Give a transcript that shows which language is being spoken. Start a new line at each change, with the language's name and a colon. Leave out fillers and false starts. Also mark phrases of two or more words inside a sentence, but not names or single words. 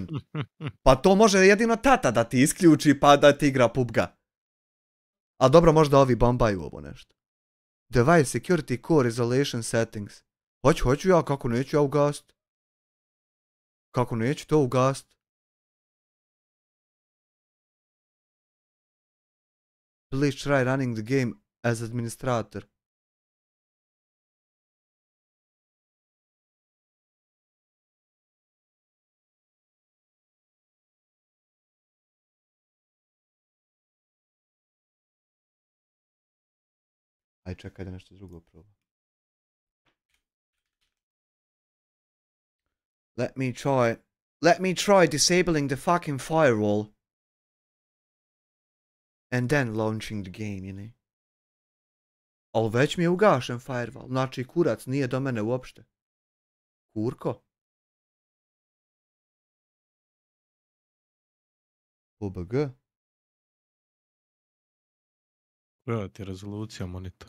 Bosnian: Pa to može jedino tata da ti isključi pa da ti igra PUBG. A dobro, možda ovi bombaju ovo nešto.
English: Device security core isolation settings.
Bosnian: Hoću ja, kako neću ja ugast. Kako neću to ugast.
English: Please try running the game as administrator.
Bosnian: Aj čekaj da nešto drugo probam.
English: Let me try disabling the fucking firewall. And then launching the game, you know.
Bosnian: Ali već mi je ugašen firewall. Znači kurac nije do mene uopšte. Kurko? PUBG? Koja ti je rezolucija monitora?